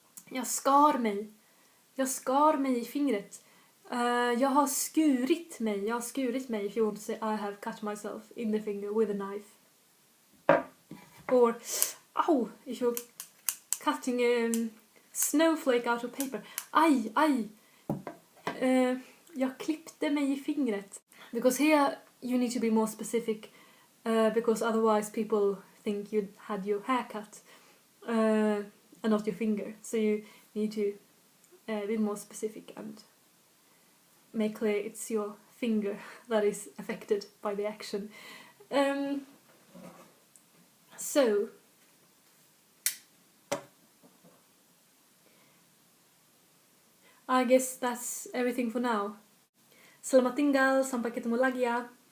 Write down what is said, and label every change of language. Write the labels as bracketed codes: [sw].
[sv] Jag skar mig i fingret. Jag har skurit mig [en] if you want to say I have cut myself in the finger with a knife. Or, if you're cutting a snowflake out of paper. Aj. [sv] Jag klippte mig i fingret. [en] Because here you need to be more specific because otherwise people think you had your hair cut and not your finger. So you need to be more specific and make clear it's your finger that is affected by the action. So I guess that's everything for now. [id] Selamat tinggal, sampai ketemu lagi ya.